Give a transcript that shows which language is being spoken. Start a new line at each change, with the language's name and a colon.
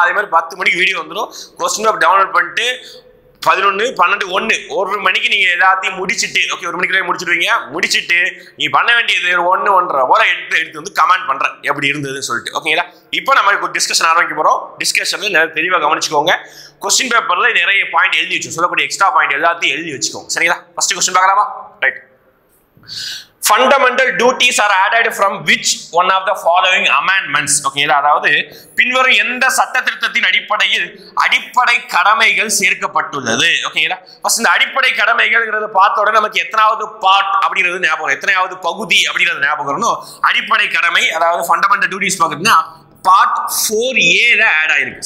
Tamil: அதே மாதிரி 10 மணிக்கு வீடியோ வந்துடும். கொஸ்டின் பேப்பர் டவுன்லோட் பண்ணிட்டு 11, 12, 1 மணிக்கு நீங்க எல்லாத்தையும் முடிச்சுட்டு, ஓகே, 1 மணிக்குள்ளே முடிச்சிடுவீங்க. முடிச்சுட்டு நீ பண்ண வேண்டியது 1-1.5 போல எடுத்து வந்து கமெண்ட் பண்றேன் எப்படி இருந்ததுன்னு சொல்லிட்டு. ஓகேங்களா, இப்போ நம்ம டிஸ்கஷன் ஆரம்பிக்க போறோம். டிஸ்கஷன்ல நிறைய தெளிவாக கவனிச்சுக்கோங்க. கொஸ்டின் பேப்பர்ல நிறைய பாயிண்ட் எழுதி வச்சு, சொல்லக்கூடிய எக்ஸ்ட்ரா பாயிண்ட் எல்லாத்தையும் எழுதி வச்சுக்கோங்க. சரிங்களா, ஃபர்ஸ்ட் கொஸ்டின் பார்க்கலாமா? Right.
English: Fundamental duties are added from which one of the following amendments?
Tamil: ஓகேங்களா, அதாவது பின்வரும் எந்த சட்ட திருத்தத்தின் அடிப்படையில் அடிப்படை கடமைகள் சேர்க்கப்பட்டுள்ளது? ஓகேங்களா, ஃபர்ஸ்ட் இந்த அடிப்படை கடமைகள்ங்கிறத பார்த்த உடனே நமக்கு எத்தனாவது பார்ட் அப்படிங்கிறது ஞாபகம், எத்தனாவது பகுதி அப்படிங்கிறது ஞாபகம் வரணும். அடிப்படை கடமை, அதாவது fundamental duties பார்க்குறதுன்னா part 4A add ஆயிருக்கு.